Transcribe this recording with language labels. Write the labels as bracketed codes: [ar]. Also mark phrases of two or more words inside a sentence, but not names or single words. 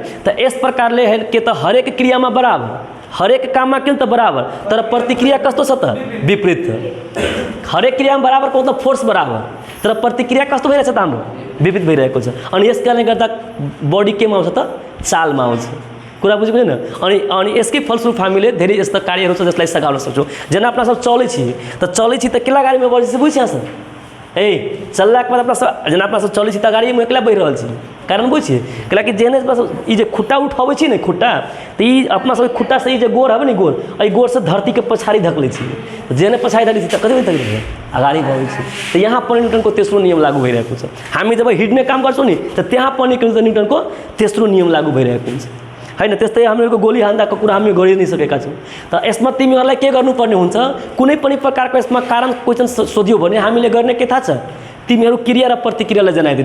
[ne] त यस प्रकारले के त हरेक क्रियामा बराबर हरेक काममा किन त बराबर तर प्रतिक्रिया कस्तो छ त विपरीत छ। हरेक क्रियामा बराबर को त फोर्स बराबर तर प्रतिक्रिया कस्तो भइरहेछ त हाम्रो विपरीत भइरहेको छ। अनि यस कारणले गर्दा बडी केमा आउँछ त चालमा आउँछ। कुरा बुझ्नु होइन। अनि यसकै फलस्वरूप हामीले धेरै यस्ता कार्यहरू छ जसलाई सघाउन सक्छौँ। [mai] जेना अपना सब चलै छी त केला गाडीमा बढी बुझिया छ चललाके बाद जेना अपना सब चलै छी त गाड़ीमे एकला बढ़ि रहल छी कारण बुझिए कैलाकि जेहने ई जे खुट्टा उठाबै छी ने खुट्टा त ई अपना सब खुट्टा से ई जे गोड़ हबे ने गोड़ एहि गोड़ से धरती के पछाड़ी धकले छी जेहने पछाड़ी धकले छी त कतै तक अगाडि बढ़ै छी। [ne] त यहाँ पनि न्यूटनको तेस्रो नियम लागू भइरहेको छ। हामी जब हिड्ने काम गर्छौँ नि त त्यहाँ पनि न्यूटनको तेस्रो नियम लागू भइरहेको हुन्छ हैन। त्यस्तै हामीहरूको गोली हान्दाको कुरा हामी गरि नै सकेका छौँ। त यसमा तिमीहरूलाई के गर्नुपर्ने हुन्छ कुनै पनि प्रकारको यसमा कारण क्वेसन सोधियो भने हामीले गर्ने के थाहा छ तिमीहरू क्रिया र प्रतिक्रियालाई जनाइदिने।